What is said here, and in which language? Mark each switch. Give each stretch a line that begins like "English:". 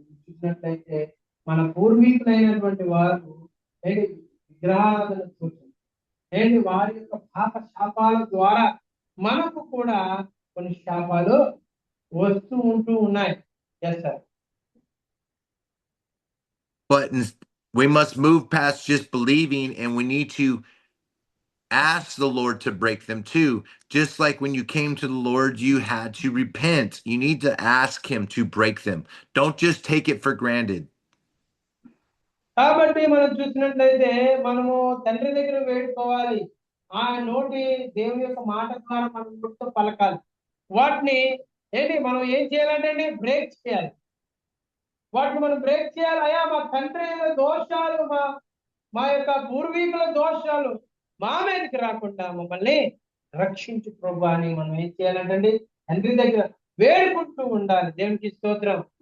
Telugu: చూసినట్లయితే మన పూర్వీకులైనటువంటి వారు ఏంటి విగ్రహారాధన చూసారు, ఏంటి వారి యొక్క పాప శాపాల ద్వారా మనకు కూడా కొన్ని శాపాలు వస్తూ ఉంటూ ఉన్నాయి.
English: Yes sir. But we must move past just believing, and we need to ask the Lord to break them too. Just like when you came to the Lord, you had to repent. You need to ask him to break them. Don't just take it for granted.
Telugu: కాబట్టి మనం చూసినట్లయితే మనము తండ్రి దగ్గర వేడుకోవాలి, ఆ నోటి దేవుని యొక్క మాట ద్వారా మనం నోటితో పలకాలి. వాటిని ఏంటి మనం ఏం చేయాలంటే బ్రేక్ చేయాలి. వాటిని మనం బ్రేక్ చేయాలి. అయ్యా మా తండ్రి దోషాలు, మా యొక్క పూర్వీకుల దోషాలు మా మీదకి రాకుండా మమ్మల్ని రక్షించు ప్రభు అని మనం ఏం చేయాలంటే తండ్రి దగ్గర వేడుకుంటూ ఉండాలి. దేవునికి స్తోత్రం.